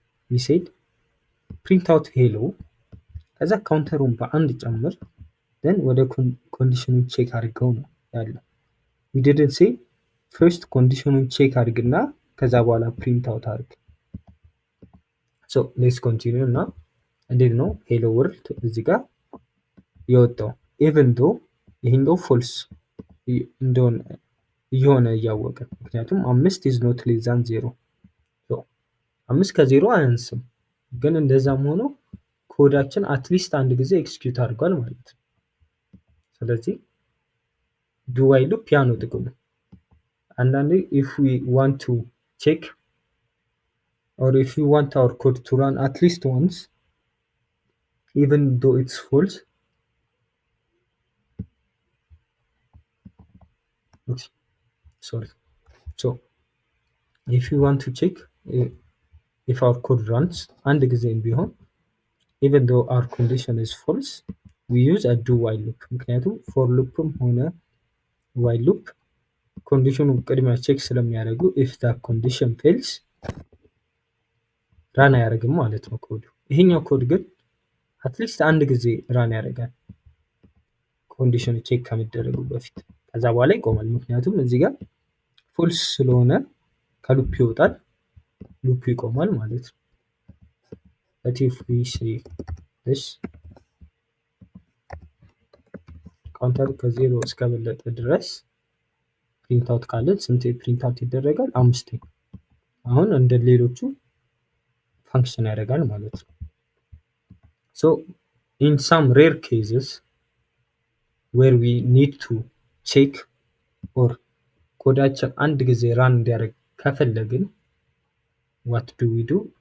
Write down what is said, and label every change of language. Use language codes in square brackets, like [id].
[en] we said print out [am] ሄሎ ከዛ ካውንተሩን በአንድ ጨምር then ወደ ኮንዲሽኑን ቼክ አድርገው ነው ያለው። [en] we didn't say first [am] ኮንዲሽኑን ቼክ አድርግና ከዛ በኋላ ፕሪንት አውት አድርግ። [en] so let's continue [am] እና እንዴት ነው ሄሎ ወርልድ እዚህ ጋር የወጣው? [en] even though [am] ይሄኛው ፎልስ እንደሆነ እየሆነ እያወቀ ምክንያቱም [en] 5 is not less than 0 [am] 5 ከ0 አያንስም። ግን እንደዛም ሆኖ ኮዳችን አትሊስት አንድ ጊዜ ኤክስኪዩት አድርጓል ማለት ነው። ስለዚህ ዱ ዋይል ሉፕ ያ ነው ጥቅሙ። አንዳንዴ [en] if we want to check or if we want our code to run at least once even though it's false, oops, sorry. So if you want to check if our code runs [am] አንድ ጊዜም ቢሆን [en] even though our condition is false we use a do while loop። ምክንያቱም for loopም ሆነ while loop [am] ኮንዲሽኑ ቅድሚያ ቼክ ስለሚያደርጉ [en] if the condition fails [am] ራን አያደርግም ማለት ነው ኮዱ። ይሄኛው ኮድ ግን አትሊስት አንድ ጊዜ ራን ያደርጋል ኮንዲሽኑ ቼክ ከመደረጉ በፊት። ከዛ በኋላ ይቆማል። ምክንያቱም እዚህ ጋር ፎልስ ስለሆነ ከሉፕ ይወጣል፣ ሉፕ ይቆማል ማለት ነው። [en] but if we say this [am] ካውንተሩ ከዜሮ እስከበለጠ ድረስ ፕሪንት አውት ካለን ስንቴ ፕሪንት አውት ይደረጋል? 5። አሁን እንደ ሌሎቹ ፋንክሽን ያደርጋል ማለት ነው። [en] so in some rare cases where we need to check or [am] ኮዳችን አንድ ጊዜ ራን እንዲያደርግ ከፈለግን [en] what do we do?